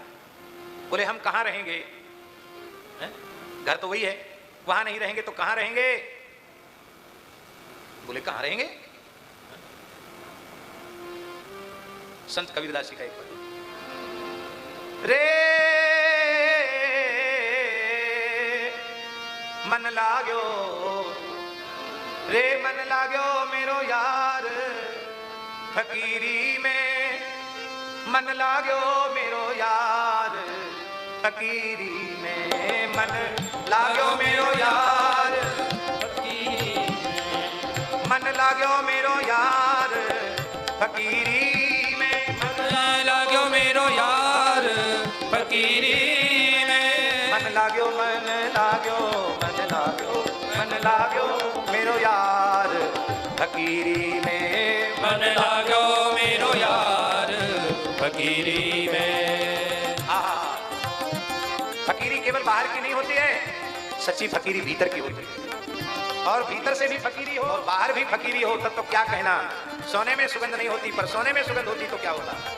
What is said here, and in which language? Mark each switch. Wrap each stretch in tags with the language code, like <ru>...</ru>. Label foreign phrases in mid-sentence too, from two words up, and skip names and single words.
<hi>बोले हम कहाँ रहेंगे, है? घर तो वही है, वहां नहीं रहेंगे तो कहाँ रहेंगे। बोले कहाँ रहेंगे। संत कबीरदास जी का एक पद, रे मन लाग्यो, रे मन लाग्यो मेरो यार फकीरी में, मन लाग्यो मेरो यार फकीरी में, मन लाग्यो मेरो यार फकीरी में, मन लाग्यो मेरो यार फकीरी में, मन लाग्यो मेरो यार फकीरी में, मन लाग्यो, मन लाग्यो, मन लाग्यो, मन लाग्यो मेरो यार फकीरी में, मन लाग्यो मेरो यार फकीरी में। फकीरी केवल बाहर की नहीं होती है, सच्ची फकीरी भीतर की होती है। और भीतर से भी फकीरी हो और बाहर भी फकीरी हो तब तो क्या कहना। सोने में सुगंध नहीं होती पर सोने में सुगंध होती तो क्या होता।</hi>